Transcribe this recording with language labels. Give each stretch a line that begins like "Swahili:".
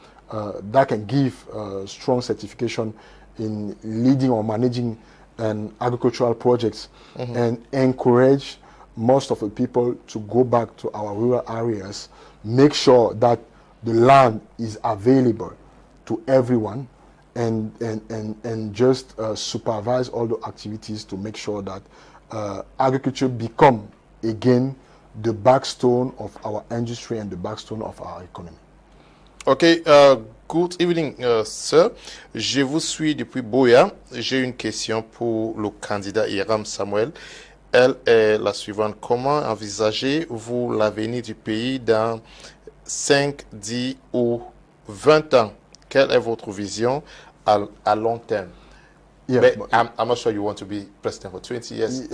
English: that can give strong certification in leading or managing agricultural projects, and encourage most of the people to go back to our rural areas, make sure that the land is available to everyone, and just supervise all the activities to make sure that agriculture become again the backstone of our industry and the backstone of our economy. Ok, good evening, sir.
French: Je vous suis depuis Boya. J'ai une question pour le candidat Hiram Samuel. Elle est la suivante. Comment envisagez-vous l'avenir du pays dans 5, 10 ou 20 ans? Quelle est votre vision à long terme?
English: Yeah, I'm not sure you want to be president for 20 years.